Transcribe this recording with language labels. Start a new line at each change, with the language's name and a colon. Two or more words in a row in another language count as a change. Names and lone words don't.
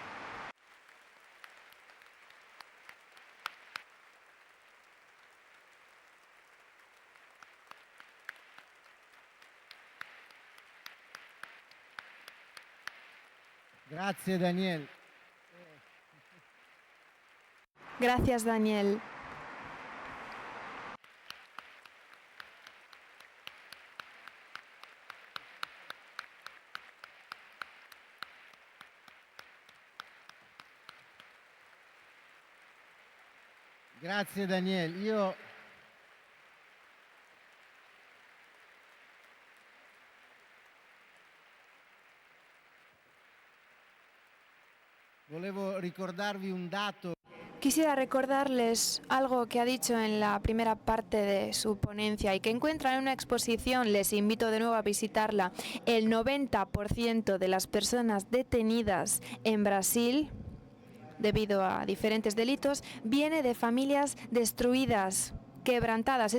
Italian: Grazie Daniel.
Spanish: Gracias, Daniel.
Italian: Grazie Daniel. Io volevo ricordarvi un dato.
Spanish: Quisiera recordarles algo que ha dicho en la primera parte de su ponencia y que encuentran en una exposición. Les invito de nuevo a visitarla. El 90% de las personas detenidas en Brasil, debido a diferentes delitos, viene de familias destruidas, quebrantadas.